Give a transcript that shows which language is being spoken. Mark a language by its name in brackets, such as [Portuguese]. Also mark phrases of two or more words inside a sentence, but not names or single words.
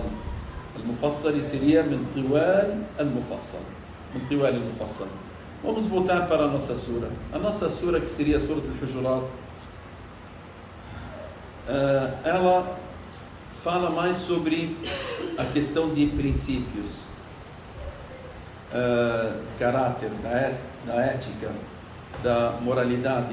[Portuguese] Al-Mufassal seria [Arabic] من طوال المفصل. من طوال المفصل. [Portuguese] Vamos voltar para a nossa sura. A nossa sura, que seria a Surat Al-Hujurat, ela fala mais sobre a questão de princípios, caráter, da ética, da moralidade.